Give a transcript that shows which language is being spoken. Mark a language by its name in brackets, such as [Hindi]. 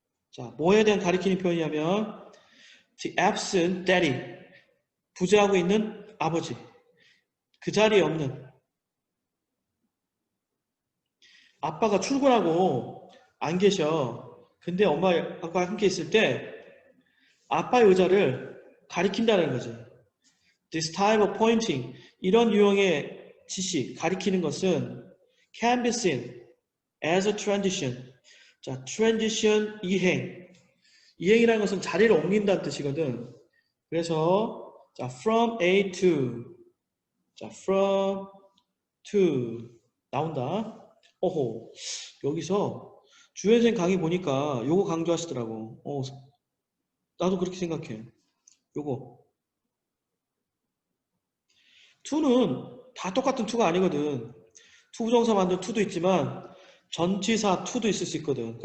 [Korean] 자, 뭐에 대한 가리키는 표현이냐면 [English] the absent daddy, [Korean] 부재하고 있는 아버지, 그 자리에 없는 아빠가 출근하고 안 계셔. 근데 엄마가 함께 있을 때 아빠의 의자를 가리킨다는 거지. [English] This type of pointing, [Korean] 이런 유형의 지시, 가리키는 것은 [English] can be seen as a transition. [Korean] 자, transition, 이행. 이행이라는 것은 자리를 옮긴다는 뜻이거든. 그래서 자, [English] from A to, [Korean] 자, from to 나온다. 오호, 여기서 주현생 강의 보니까 요거 강조하시더라고. 나도 그렇게 생각해. 요거. to는 다 똑같은 to가 아니거든. to 부정사 만든 to도 있지만 전치사 to도 있을 수 있거든.